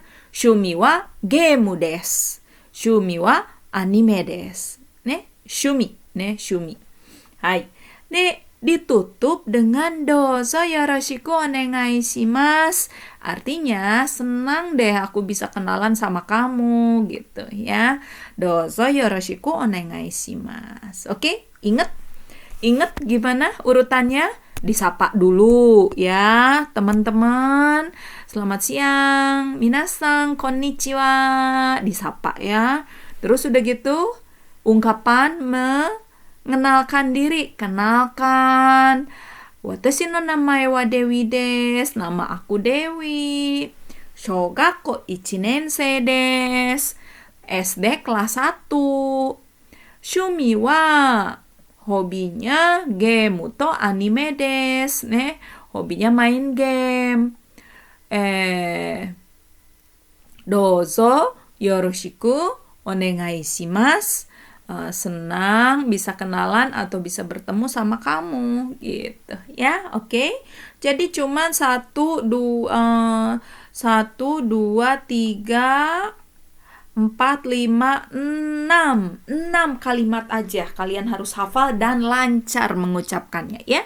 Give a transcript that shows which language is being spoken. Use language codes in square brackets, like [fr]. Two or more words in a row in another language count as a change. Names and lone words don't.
[ja] 趣味はゲームです。趣味はアニメです. 趣味。はい. [id] Ditutup dengan [ja] どうぞよろしくお願いします. [id] Artinya senang deh aku bisa kenalan sama kamu gitu ya. [ja] どうぞよろしくお願いします. [id] Oke, ingat gimana urutannya? Disapa dulu ya teman-teman. Selamat siang, [ja] 皆さんこんにちは. [id] Disapa ya. Terus udah gitu ungkapan mengenalkan diri. Kenalkan. [ja] 私の名前はDewiです. [id] Nama aku Dewi. [ja] 小学校1年生です. [id] SD kelas 1. [ja] 趣味は hobinya ゲームとアニメです. [id] Hobinya main game. [ja] どうぞよろしくお願いします. [id] Senang bisa kenalan atau bisa bertemu sama kamu gitu ya. Oke. Jadi cuma 1 2 3 4 5 6 kalimat aja kalian harus hafal dan lancar mengucapkannya ya.